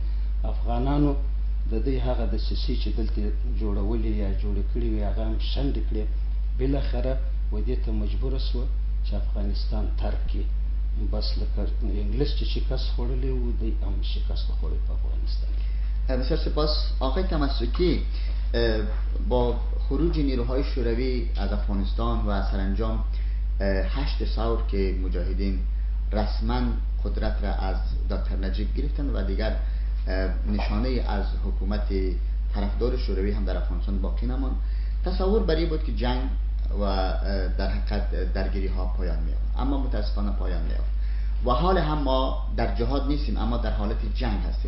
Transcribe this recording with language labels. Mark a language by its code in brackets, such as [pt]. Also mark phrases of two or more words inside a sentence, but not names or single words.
[ps] افغانانو د دې هغه دسیسې چې دلته جوړولې یا جوړې کړې وې هغه هم شنډې کړې. بالاخره و دې ته مجبوره سوه چې افغانستان ترک کړي. بس لکه انګلیس چې شکست خوړلی و، دوی هم شکست خوړی په افغانستان کې. [fa] بسیار سپاس آقای تمسکی. با خروج نیروهای شوروی از افغانستان و سرانجام 8 ثور که مجاهدین رسما قدرت را از دکتر نجیب گرفتن و دیگر نشانه از حکومت طرفدار شوروی هم در افغانستان باقی نماند، تصور بر این بود که جنگ و در حقیقت درگیری ها پایان می‌یافت، اما متاسفانه پایان نیافت و حال هم ما در جهاد نیستیم، اما در حالت جنگ هستیم.